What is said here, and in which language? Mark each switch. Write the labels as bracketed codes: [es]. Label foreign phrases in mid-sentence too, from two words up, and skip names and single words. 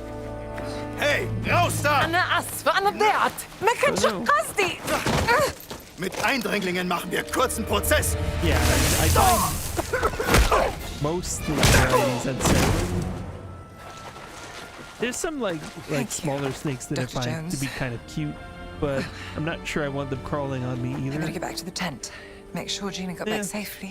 [de] Hey, raus da! [ar] أنا آسفة أنا ضعت ما كنتش [en] Oh, no. [ar] قصدي [de] Mit Eindringlingen machen wir kurzen Prozess. [en] Yeah, I find most varieties I'd say. There's some like smaller snakes that I Dr. find Jones. to be kind of cute, but I'm not sure I want them crawling on me I either. gotta get back to the tent. Make sure Gina got back safely.